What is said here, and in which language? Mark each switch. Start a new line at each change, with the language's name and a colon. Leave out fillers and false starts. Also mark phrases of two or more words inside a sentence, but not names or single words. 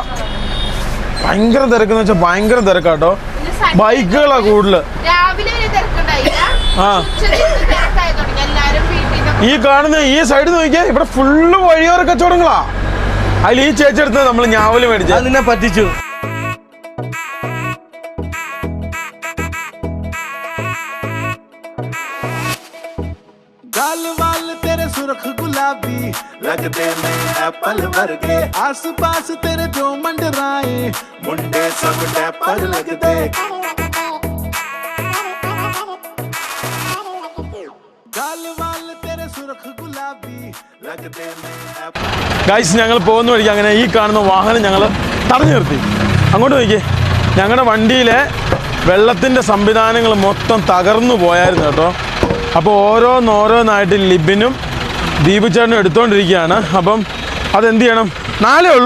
Malayalam: ഭയങ്കര തിരക്കെന്ന് വെച്ചാൽ ഭയങ്കര തിരക്കാട്ടോ. ബൈക്കുകളാ കൂടുതല്. ഈ കാണുന്ന ഈ സൈഡ് നോക്കിയാ ഇവിടെ ഫുള്ള് വഴിയോര കച്ചവടങ്ങളാ. അതിൽ ഈ ചേച്ചി എടുത്ത് നമ്മൾ ഞാവല് മേടിച്ചു. നിന്നെ പറ്റിച്ചു.
Punjabi: ਗਾਲ ਵਾਲ ਤੇਰੇ ਸੁਰਖ਼ ਗੁਲਾਬੀ ਲਗਤੇ ਨਹੀਂ ਐਪਲ ਵਰਗੇ ਆਸ ਪਾਸ ਤੇਰੇ ਜੋ ਮੰਡਰਾਏ ਮੁੰਡੇ ਸਬ ਟੈਪਰ ਲਗਤੇ ਗਾਲ ਵਾਲ ਤੇਰੇ ਸੁਰਖ਼ ਗੁਲਾਬੀ ਲਗਤੇ ਨਹੀਂ ਐਪਲ.
Malayalam: ഗൈസ് ഞങ്ങൾ പോകുന്ന വഴിക്ക് അങ്ങനെ ഈ കാണുന്ന വാഹനം ഞങ്ങൾ തടഞ്ഞു നിർത്തി. അങ്ങോട്ട് നോക്കിയേ. ഞങ്ങളുടെ വണ്ടിയിലെ വെള്ളത്തിൻ്റെ സംവിധാനങ്ങൾ മൊത്തം തകർന്നു പോയായിരുന്നു കേട്ടോ. അപ്പോൾ ഓരോന്നായിട്ട് ലിബിനും ദീപു ചേട്ടനും എടുത്തുകൊണ്ടിരിക്കുകയാണ്. അപ്പം അതെന്ത് ചെയ്യണം? 4 ഉള്ളൂ.